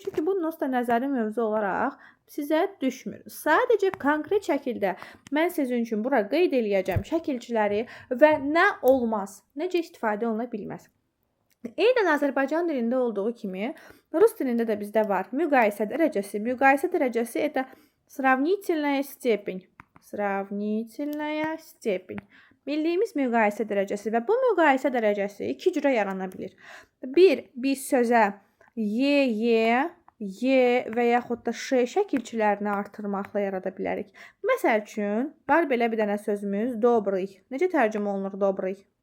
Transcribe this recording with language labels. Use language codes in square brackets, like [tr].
[az] Çünki bu onsuz nəzəri mövzu olaraq sizə düşmür. Sadəcə konkret şəkildə mən sizin üçün bura qeyd eləyəcəm şəkilçiləri və nə olmaz, necə istifadə oluna bilməz. Eynən Azərbaycan dilində olduğu kimi, Rus dilində də bizdə var müqayisə dərəcəsi. Müqayisə dərəcəsi [ru] это сравнительная степень. Сравнительная степень. [az] Bildiyimiz müqayisə dərəcəsi və bu müqayisə dərəcəsi 2 cürə yarana bilir. Bir, biz sözə y və yaxud da ş şəkilçilərini artırmaqla yarada bilərik. Məsəl üçün, var belə bir dənə sözümüz добрый. Necə tərcümə olunur добрый?